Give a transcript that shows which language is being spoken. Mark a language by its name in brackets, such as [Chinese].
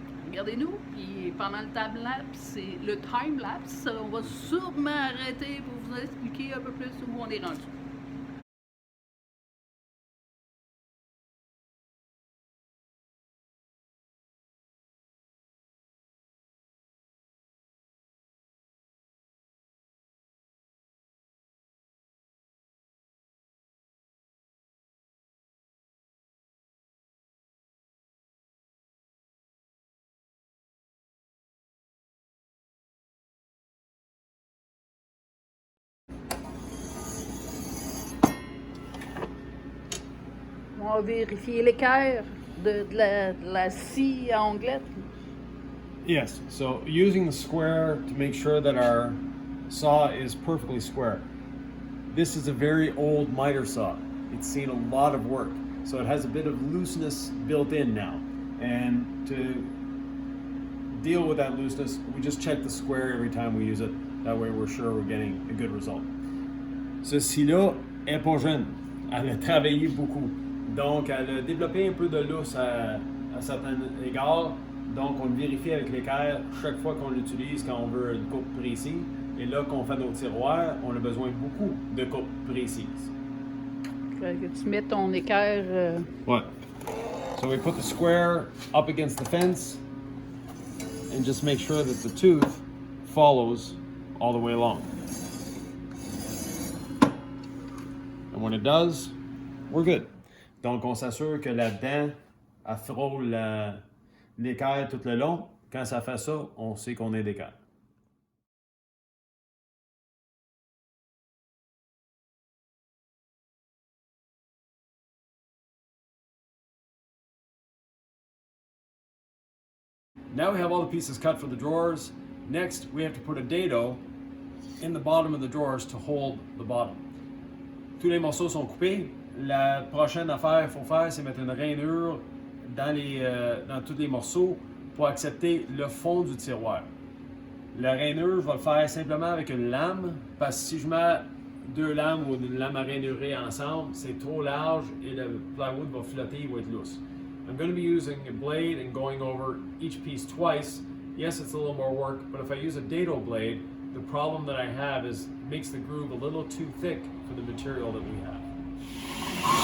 [French] regardez-nous. Puis pendant le time-lapse, le time-lapse, on va sûrement arrêter pour vous expliquer un peu plus où on est rendu. On va vérifier l'équerre de la scie à onglette. [English] Yes, so using the square to make sure that our saw is perfectly square. This is a very old miter saw. It's seen a lot of work, so it has a bit of looseness built in now. And to deal with that looseness, we just check the square every time we use it. That way we're sure we're getting a good result. [French] Ceci-là est pas jeune. Elle a travaillé beaucoup. Donc, elle a développé un peu de lousse à certains égards. Donc, on le vérifie avec l'équerre chaque fois qu'on l'utilise quand on veut une coupe précise. Et là, qu'on fait nos tiroirs, on a besoin beaucoup de coupes précises. Fait que tu mets ton équerre. Ouais. [English] So we put the square up against the fence and just make sure that the tooth follows all the way along. And when it does, we're good. [French] Donc, on s'assure que la dent, elle frôle l'équerre tout le long. Quand ça fait ça, on sait qu'on est d'équerre. [English] Now we have all the pieces cut for the drawers. Next, we have to put a dado in the bottom of the drawers to hold the bottom. [French] Tous les morceaux sont coupés. La prochaine affaire qu'il faut faire, c'est mettre une rainure dans tous les morceaux pour accepter le fond du tiroir. La rainure, je vais le faire simplement avec une lame, parce que si je mets deux lames ou une lame à rainurer ensemble, c'est trop large et le plywood va flotter, il va être lousse. [English] I'm going to be using a blade and going over each piece twice. Yes, it's a little more work, but if I use a dado blade, the problem that I have is it makes the groove a little too thick for the material that we have.